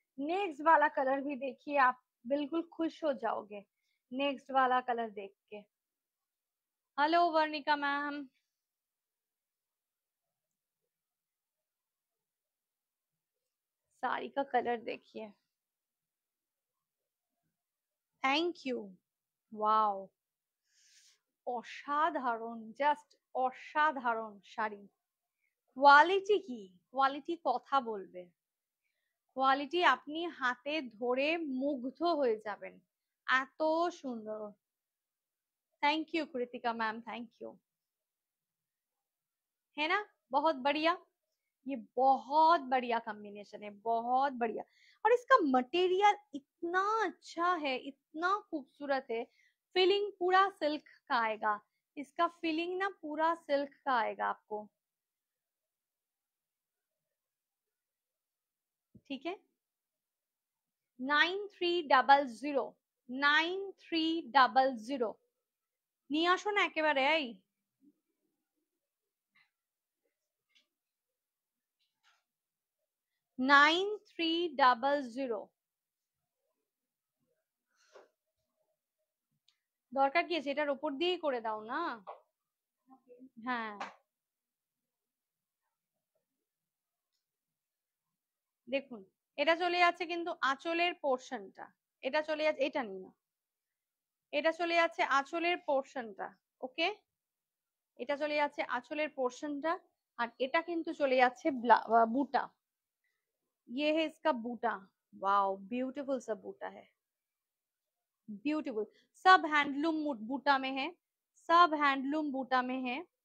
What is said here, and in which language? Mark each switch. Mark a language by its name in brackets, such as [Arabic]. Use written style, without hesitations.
[Hindi] Next वाला colour भी देखिए, आप बिल्कुल खुश हो जाओगे नेक्स्ट वाला कलर देख के। हेलो वर्णिका मैम, साड़ी का कलर देखिए, थैंक यू। [Bangla] वाओ, অসাধারণ, জাস্ট অসাধারণ শাড়ি। কোয়ালিটি কি, কোয়ালিটি কথা বলবে, কোয়ালিটি আপনি হাতে ধরে মুগ্ধ হয়ে যাবেন, এত সুন্দর। [Hindi] Thank you Kritika ma'am, thank you. है ना, बहुत बढ़िया, ये बहुत बढ़िया कॉम्बिनेशन है, बहुत बढ़िया। और इसका मटेरियल इतना अच्छा है, इतना खूबसूरत है। फिलिंग पूरा सिल्क का आएगा, इसका फिलिंग ना पूरा सिल्क का आएगा आपको। ठीक है, [Bangla] 9300, 9300 নিয়ে আসো না একেবারে। এই 9300, দরকার কি আছে, এটার উপর দিয়েই করে দাও না। হ্যাঁ দেখুন, এটা চলে যাচ্ছে কিন্তু আঁচলের পোর্শনটা, এটা চলে যাচ্ছে, এটা নিয়ে না, এটা চলে যাচ্ছে আঁচলের পোর্শনটা। ওকে, এটা চলে যাচ্ছে আঁচলের পোর্শনটা, আর এটা কিন্তু চলে যাচ্ছে বুটা। [Hindi] ये है इसका बूटा, वाओ ब्यूटीफुल सा बूटा है, ब्यूटीफुल। सब हैंडलूम बूटा में है, सब हैंडलूम बूटा में है।